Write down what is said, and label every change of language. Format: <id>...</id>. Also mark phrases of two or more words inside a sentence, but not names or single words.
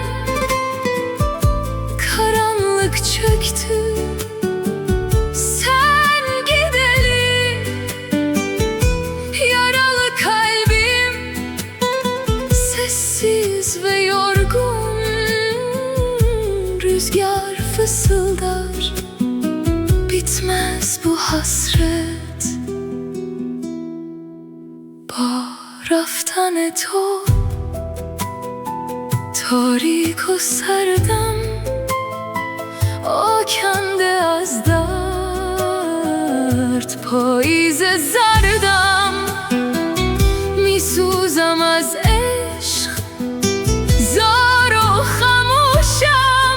<tr>Karanlık çöktü sen gideli. Yaralı kalbim sessiz ve yorgun. Rüzgar fısıldar, bitmez bu hasret.</tr> <fa>با رفتن تو تاریک و سردم آکنده از درد. پاییز زردم میسوزم از عشق، زار و خموشم.</fa>